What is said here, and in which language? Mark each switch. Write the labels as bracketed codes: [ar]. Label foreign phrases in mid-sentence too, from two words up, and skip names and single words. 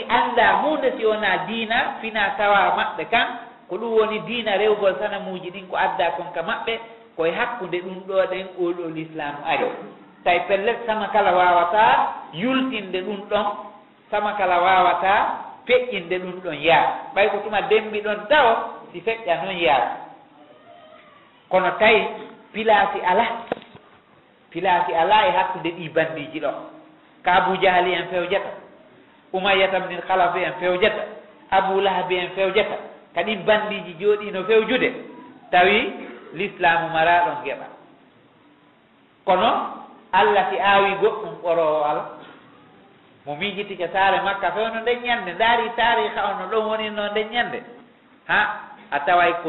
[ff] anda hunde si wona diina fina tawa maɓɓe kan ko ɗum woni diina rewgol sanamuji ɗin ko adda kon ka maɓɓe koye hakkude ɗum ɗo ɗen oɗo l'islamu ari tawi pellet sama kala wawata yultinde ɗum ɗon sama kala wawata feƴƴinde ɗum ɗon yaa ɓay ko tuma dembi ɗon taw si feƴƴa noon yaa kono tawi pilasi ala e hakkude ɗi bandiji ɗo ka Abu Jahali en fewjata Umayyata ibn Khalaf en fewjata Abu Lahab en fewjata kadi bandiji jooɗino fewjude tawi l'islamu mara ɗon geɓa kono Allah si aawi goɗɗum ɓorowo ala mo miijitika saare Makka fewno nden ñande ndaari tariha ono ɗon woni no nden ñande ha a taway ko